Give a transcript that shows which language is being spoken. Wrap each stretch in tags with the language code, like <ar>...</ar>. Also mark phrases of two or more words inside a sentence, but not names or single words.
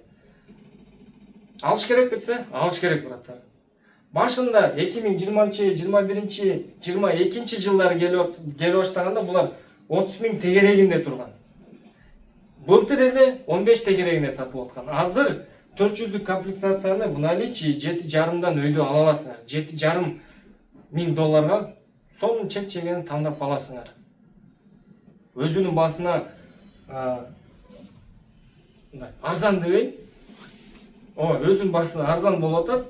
<ky>Алыш керек билсе, алыш керек браттар. Башында 2020, 21, 22 жылдары келип баштаганда булар 30 миң тегерегинде турган. Былтыр эле 15 тегерегинде сатылып аткан. Азыр 400'лük комплектацияны</ky> <ru>в наличии</ru> <ky>7,5'дан өйдө ала аласыңар. 7,5 миң долларга сонун чек-чегени тандап аласыңар. Өзүнүн басына арзан дебейин. Өзүнүн басына арзан болуп атат.</ky>